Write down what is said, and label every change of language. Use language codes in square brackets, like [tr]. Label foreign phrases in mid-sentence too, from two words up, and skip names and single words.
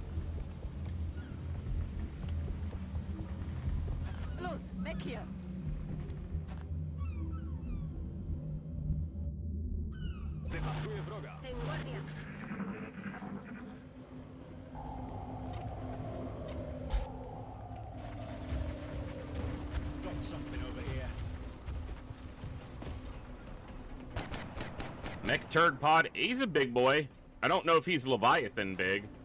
[de] Los, weg hier. [es] En guardia. [en] Got something over here. Mech Turd Pod, he's a big boy. I don't know if he's Leviathan big.